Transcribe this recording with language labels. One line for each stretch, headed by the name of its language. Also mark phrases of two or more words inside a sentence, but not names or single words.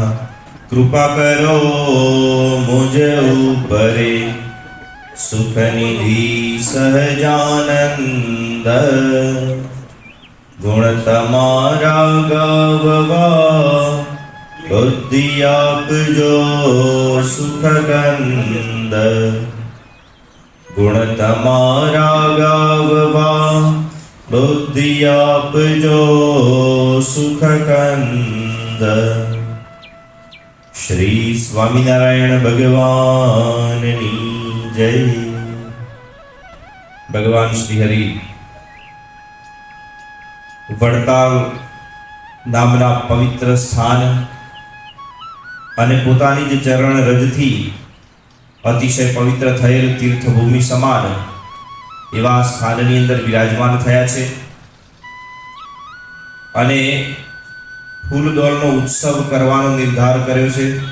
Gujarati: કૃપા કરો મુજ ઉપરે સુખનિધિ સહજાનંદ ગુણ તમારા ગાવવા બુદ્ધિ આપજો સુખગંધ ગુણ તમારા ગાવવા બુદ્ધિ આપજો સુખકંદ। શ્રી સ્વામિનારાયણ ભગવાનની જય। ભગવાન શ્રી હરિ વડતાલ નામના પવિત્ર સ્થાન અને પોતાની જે ચરણ રજથી અતિશય પવિત્ર થયેલ તીર્થભૂમિ સમાન એવા સ્થાનની અંદર વિરાજમાન થયા છે અને ફૂલદોલનો ઉત્સવ કરવાનો નિર્ધાર કર્યો છે।